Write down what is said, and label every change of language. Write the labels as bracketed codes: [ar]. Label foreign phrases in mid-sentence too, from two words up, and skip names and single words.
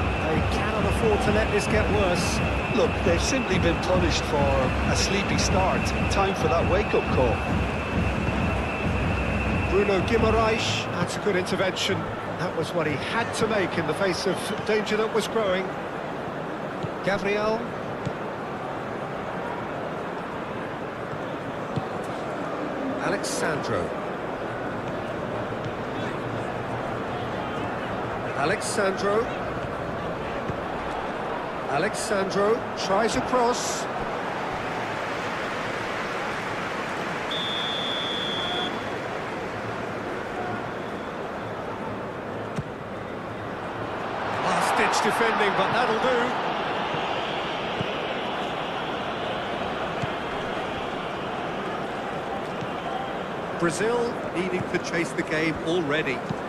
[en] They cannot afford to let this get worse. Look, they've simply been punished for a sleepy start. Time for that wake-up call. Bruno Guimaraes, that's a good intervention. That was what he had to make in the face of danger that was growing. Gabriel. Alexandro. Alexandro. Alexandro tries a cross. Last-ditch defending, but that'll do. Brazil needing to chase the game already.